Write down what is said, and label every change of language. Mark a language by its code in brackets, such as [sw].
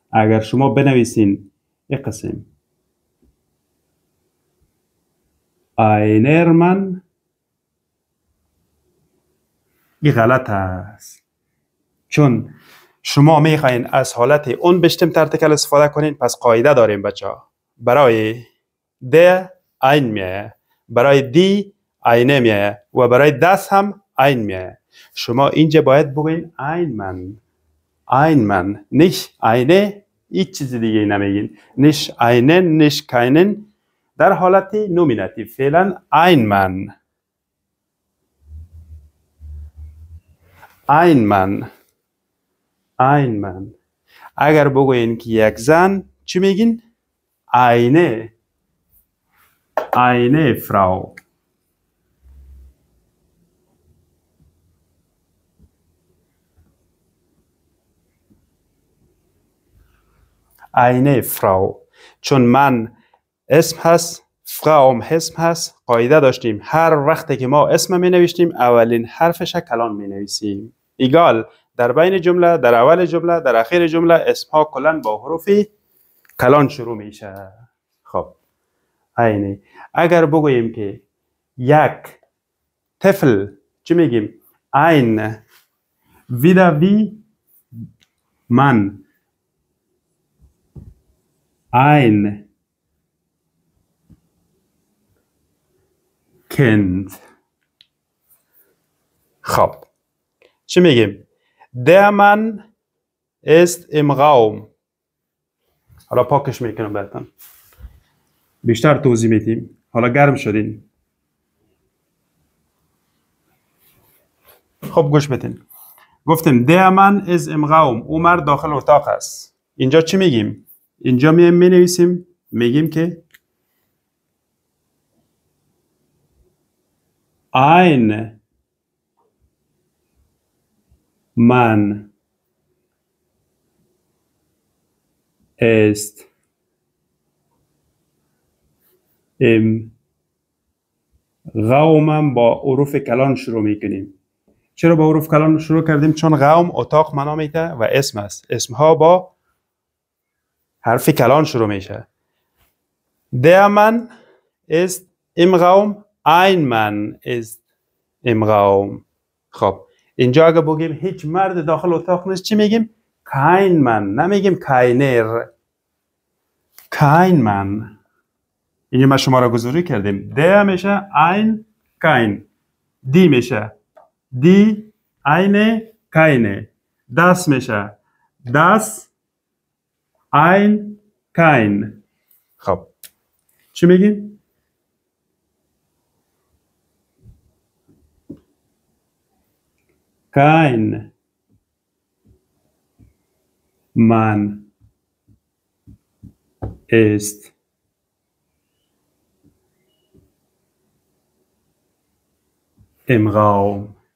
[fa] اگر شما بنویسین این قسم [de] einer Mann، [fa] این غلط هست، چون شما میخواین از حالت اون بشتم ارتکل استفاده کنین. پس قاعده داریم بچه ها، برای ده ein میه، برای دی eine میه و برای دست هم ein میه. شما اینجا باید بگوین [de] ein Mann، ein Mann، nicht eine، [fa] هیچ چیز دیگه نمیگین، [de] nicht einen، nicht keinen. [fa] در حالت نومیناتیو فعلا [de] ein Mann، ein Mann، ein Mann. [fa] اگر بگوین که یک زن چی میگین؟ [de] eine Frau. eine Frau. [fa] چون من اسم هست، فراوم اسم هست. قاعده داشتیم هر وقتی که ما اسم می نوشتیم اولین حرفش کلان می نویسیم. ایگال در بین جمله، در اول جمله، در اخیر جمله اسم ها کلان با حروف کلان شروع میشه. خب اینه. اگر بگوییم که یک طفل چی میگیم؟ [de] ein wieder wie man، ein Kind. [fa] خب چی میگیم؟ [de] der Mann ist im Raum. [fa] حالا پاکش میکنم براتون، بیشتر توضیح میدیم. حالا گرم شدین. خب گوش بدین. گفتیم [de] der Mann ist im Raum، [fa] او مرد داخل اتاق است. اینجا چی میگیم؟ اینجا می نویسیم، میگیم که [de] ein Mann ist im Raum. [fa] با حروف کلان شروع میکنیم. چرا با حروف کلان شروع کردیم؟ چون قوم اتاق معنا میده و اسم است. اسم ها با حرف کلان شروع میشه. [de] Der Mann ist im Raum. Ein Mann ist im Raum. [fa] خب اینجا اگه بگیم هیچ مرد داخل اتاق نیست چی میگیم؟ [de] kein Mann. [fa] نمیگیم keiner. [de] kein Mann. [fa] اینجا ما شما را گذاری کردیم. [de] der میشه ein kein. die میشه die eine keine. das میشه das ein kein. [fa] خب چی میگیم؟ [de] kein Mann ist im Raum.